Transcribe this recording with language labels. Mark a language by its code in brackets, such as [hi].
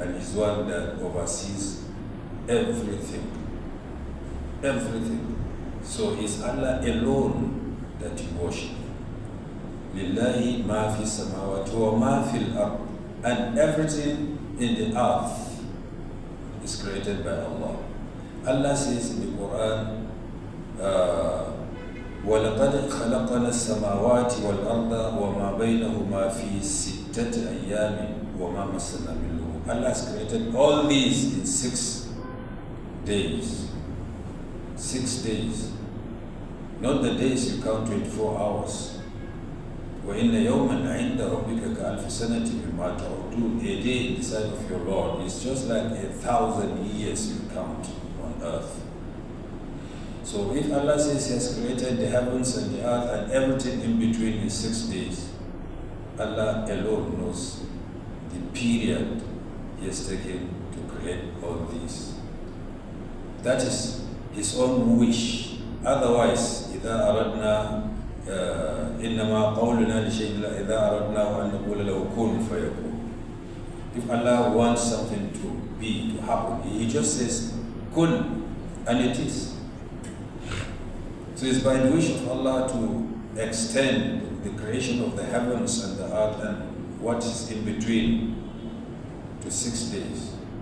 [en] And He's one that oversees everything. Everything. So it's Allah alone that you worship. [ar] لله ما في السماوات وما في الأرض, [en] and everything in the earth is created by Allah. Allah says in the Quran, [ar] وَلَقَدْ خَلَقْنَا السَّمَاوَاتِ وَالْأَرْضَ وَمَا بَيْنَهُمَا فِي سِتَّةِ أَيَّامٍ وَمَا مَسَّنَا مِن لُغُوبٍ. [en] Allah has created all these in 6 days. 6 days. Not the days you count 24 hours. [ar] وَإِنَّ يَوْمًا عِنْدَ رَبِّكَ كَأَلْفِ سَنَةٍ مِمَّا تَعُدُّونَ. [en] A day in the sight of your Lord is just like 1,000 years you count on earth. So if Allah says He has created the heavens and the earth and everything in between in 6 days, Allah alone knows the period He has taken to create all these. That is His own wish. Otherwise, [ar] إذا أردنا إنما قولنا لشيء إذا أردنا أن نقول له كن فيكون. [en] If Allah wants something to be, to happen, He just says kun, and it is. So it's by the wish of Allah to extend the creation of the heavens and the earth and what is in between to 6 days.